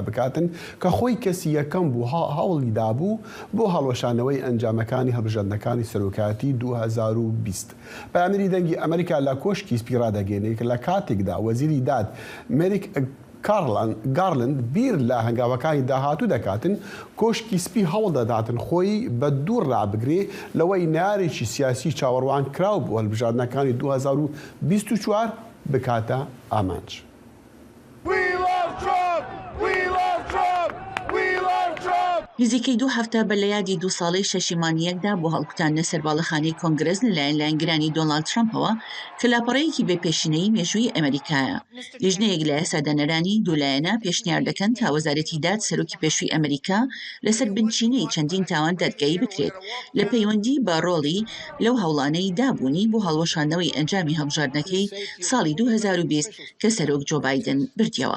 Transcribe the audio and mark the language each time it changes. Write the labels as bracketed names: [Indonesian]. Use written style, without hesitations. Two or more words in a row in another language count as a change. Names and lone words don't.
[Central Kurdish] بکاتن کە خۆی کەسی یەکەم بوو هەوڵی دابوو بۆ هەڵوەشانەوەی ئەنجامەکانی هەڵبژاردنەکانی سەرۆکاتی 2020 پەیامەری دەنگی ئەمریکا لە کۆشکی سپی ڕادەگەێنێت لە کاتێک وەزیری داد مێریک گارلند بیر لە هەنگاوەکانی داهاتوو دەکاتن کۆشکی سپی هەوڵ دەداتن خۆی بە دوور ڕابگرێ لەوەی نارێکی سیاسی چاوەڕوان کراو بۆ هەڵبژاردنەکانی 2024 بکاتە ئامانج. [English] We love Trump! We love Trump! We love Trump! [Central Kurdish] نزیکەی 2 هەفتە بە لە یادی 2 ساڵەی شەشیمانیەکدا بۆ هەڵکوتاندنە سەرباڵەخانەی کۆنگرس لەلایەن لایەنگرانی دۆناڵد ترامپەوە کە لاپەڕەیەکی بێپێشینەی مێژووی ئەمریکایە. لیژنەیەک لە یاسادانەرانی دوولایەنە پێشنیار دەکەن تا وەزارەتی داد سەرۆکی پێشووی ئەمریکا لەسەر بنچینەی چەندین تاوان دادگایی بکرێت لە پەیوەندی بە ڕۆڵی لەو هەوڵانەی دابوونی بۆ هەڵوەشاندنەوەی ئەنجامی هەڵبژاردنەکەی ساڵی 2020 کە سەرۆک جۆ بایدن بردیەوە.